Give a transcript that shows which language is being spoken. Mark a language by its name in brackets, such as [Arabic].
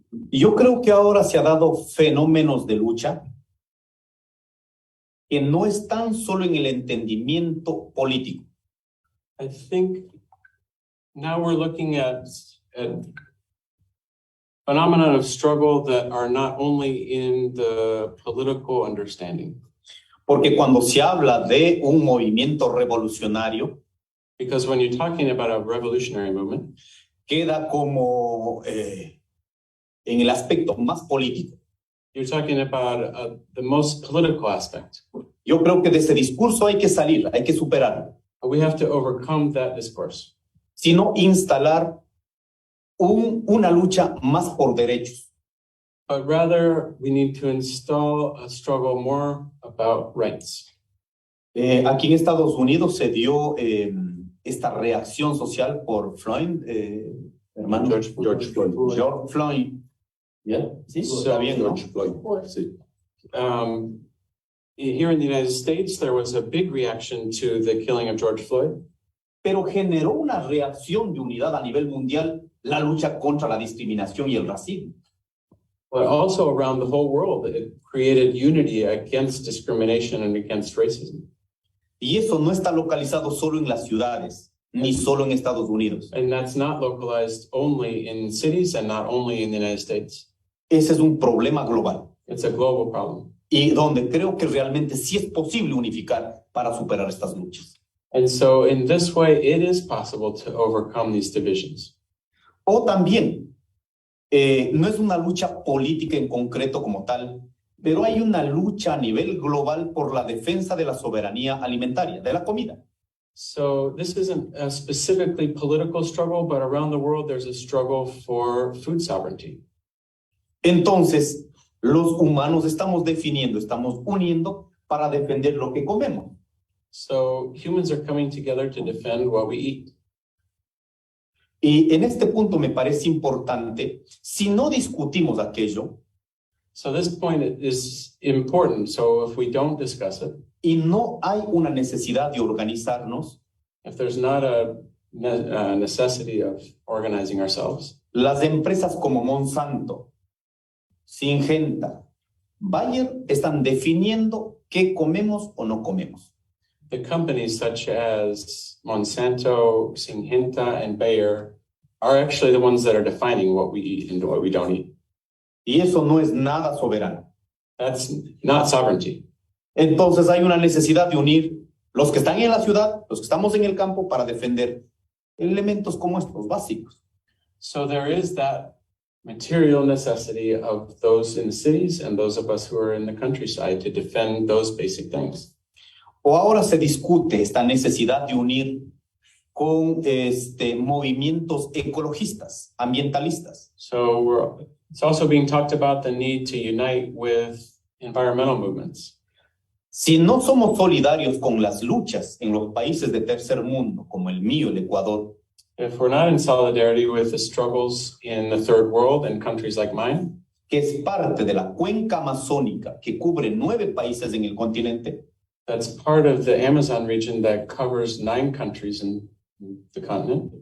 [Spanish] Yo creo que ahora se ha dado fenómenos de lucha que no están solo en el entendimiento político. [English] I think now we're looking at phenomena of struggle that are not only in the political understanding. [Spanish] Porque cuando se habla de un movimiento revolucionario, [English] Because when you're talking about a revolutionary movement, [Spanish] queda como en el aspecto más político. [English] you're talking about the most political aspect. [Spanish] Yo creo que de ese discurso hay que salir, hay que superarlo, [English] But we have to overcome that discourse, [Spanish] sino instalar una lucha más por derechos. [English] but rather we need to install a struggle more about rights. [Spanish] Aquí en Estados Unidos se dio esta reacción social por Floyd, hermano. [English] George Floyd. [Spanish] George Floyd. ¿Ya? ¿Sí? Está bien, ¿no? George Floyd. Sí. [English] Here in the United States, there was a big reaction to the killing of George Floyd, [Spanish] Pero generó una reacción de unidad a nivel mundial la lucha contra la discriminación y el racismo. [English] but also around the whole world. It created unity against discrimination and against racism. [Spanish] Y eso no está localizado solo en las ciudades, ni solo en Estados Unidos. [English] And that's not localized only in cities and not only in the United States. [Spanish] Ese es un problema global [English] It's a global problem. [Spanish] y donde creo que realmente sí es posible unificar para superar estas luchas. [English] And so in this way, it is possible to overcome these divisions. [Spanish] O también, no es una lucha política en concreto como tal, pero hay una lucha a nivel global por la defensa de la soberanía alimentaria, de la comida. [English] So this isn't a specifically political struggle, but around the world, there's a struggle for food sovereignty. [Spanish] Entonces, los humanos estamos definiendo, estamos uniendo para defender lo que comemos. [English] So humans are coming together to defend what we eat. [Spanish] Y en este punto me parece importante, si no discutimos aquello [English] So this point is important. So if we don't discuss it, [Spanish] y no hay una necesidad de organizarnos, [English] if there's not a necessity of organizing ourselves, [Spanish] las empresas como Monsanto, Syngenta, Bayer están definiendo qué comemos o no comemos. [English] the companies such as Monsanto, Syngenta, and Bayer are actually the ones that are defining what we eat and what we don't eat. [Spanish] Y eso no es nada soberano. [English] That's not sovereignty. [Spanish] Entonces hay una necesidad de unir los que están en la ciudad, los que estamos en el campo para defender elementos como estos básicos. [English] So there is that material necessity of those in the cities and those of us who are in the countryside to defend those basic things. [Spanish] O ahora se discute esta necesidad de unir con movimientos ecologistas, ambientalistas. [English] So it's also being talked about the need to unite with environmental movements. [Spanish] Si no somos solidarios con las luchas en los países de tercer mundo, como el mío, el Ecuador, [English] If we're not in solidarity with the struggles in the third world and countries like mine, [Spanish] que es parte de la cuenca amazónica que cubre 9 países en el continente, [English] that's part of the Amazon region that covers 9 countries in the continent,